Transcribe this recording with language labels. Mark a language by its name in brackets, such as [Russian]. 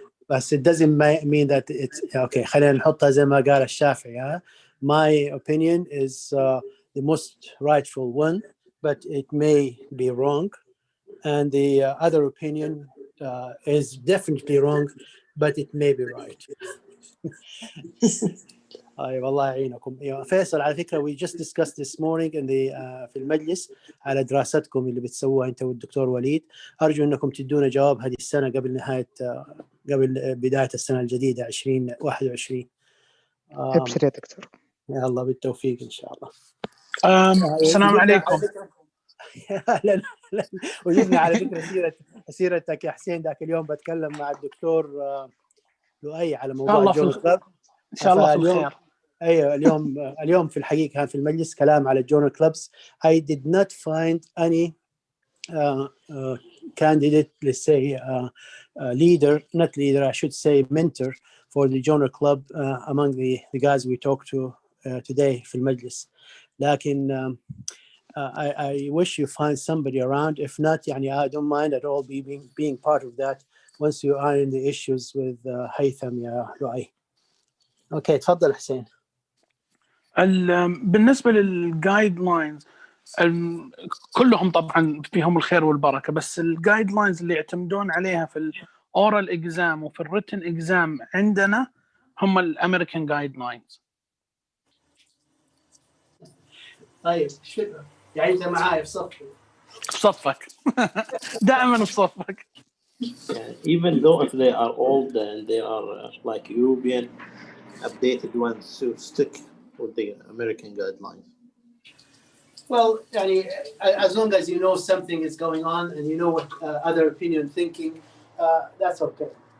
[English] But it doesn't mean that it's okay. [Arabic] خلينا نحطها زي ما قال الشافعي. [English] My opinion is the most rightful one, but it may be wrong, and the other opinion is definitely wrong, but it may be right. [Arabic] أي والله يعينكم. فيصل على فكرة [English] we just discussed this morning [Arabic] في المجلس على دراستكم اللي بتسووها أنت والدكتور وليد. أرجو أنكم تدونا جواب هذه السنة قبل بداية السنة الجديدة 2021. أبشر يا دكتور. يا الله بالتوفيق إن شاء الله. السلام عليكم. أهلا وجدنا على فكرة سيرتك يا حسين. ذاك اليوم بتكلم مع الدكتور لؤي على موضوع الجون كلاب. إن شاء الله في الخير. ايوه اليوم في الحقيقه كان في المجلس كلام على الجورنال كلوبز. [English] I did not find any candidate, let's say leader, not leader, I should say mentor for the journal club among the guys we talked to today [Arabic] في المجلس. [English] لكن I wish you find somebody around. If not, I don't mind at all being part of that once you are in the issues with هيثم يا لؤي. [Arabic] اوكي تفضل حسين. بالنسبه للجايد لاينز كلهم طبعا فيهم الخير والبركه، بس الجايد لاينز اللي يعتمدون عليها في اورال اكزام وفي الريتن اكزام عندنا هم الامريكان جايد لاينز. طيب يعني انت معايا في صفي. في صفك. دائما في صفك. [English] Even though if they are old and they are like European updated ones, so stick with the American guidelines. Well, يعني, as long as you know something is going on and you know what other opinion thinking, that's okay.